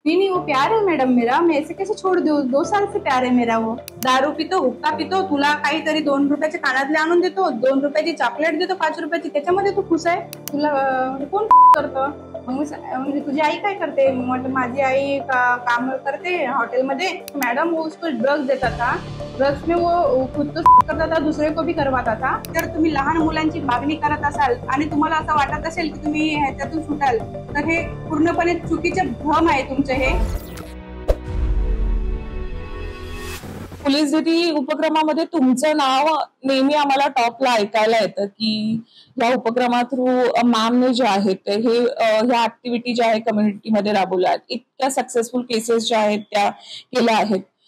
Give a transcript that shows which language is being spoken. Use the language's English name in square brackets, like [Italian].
[Hindi] नहीं नहीं, वो प्यार है मैडम मेरा, मैं ऐसे कैसे छोड़ दूँ? 2 साल से प्यार है मेरा वो। [Marathi] दारू पितो, हुक्का पितो, तुला काहीतरी 2 रुपयाचे कानातले आणून देतो, 2 रुपयाची चॉकलेट देतो, 5 रुपयाची, त्याच्यामध्ये तू खुश आहे? तुला कोण करतं? मग म्हणजे तुझी आई काय करते? म्हटलं माझी आई काम करते हॉटेलमध्ये। [Hindi] मैडम वो उसको ड्रग्स देता था, ड्रग्स में वो खुद तो करता था, दुसरे को भी करवाता था। [Marathi] जर तुम्ही लहान मुलांची मागणी करत असाल आणि तुम्हाला असं वाटत असेल की तुम्ही ह्याच्यातून सुटाल, तर हे पूर्णपणे चुकीचे भ्रम आहे तुमचे हे। पोलीस दीदी उपक्रमामध्ये तुमचं नाव नेहमी आम्हाला टॉपला ऐकायला येतं की या उपक्रमा थ्रू मॅमने जे आहेत ते हे ह्या ऍक्टिव्हिटी ज्या आहेत कम्युनिटीमध्ये राबवल्या आहेत, इतक्या सक्सेसफुल केसेस ज्या आहेत त्या केल्या आहेत।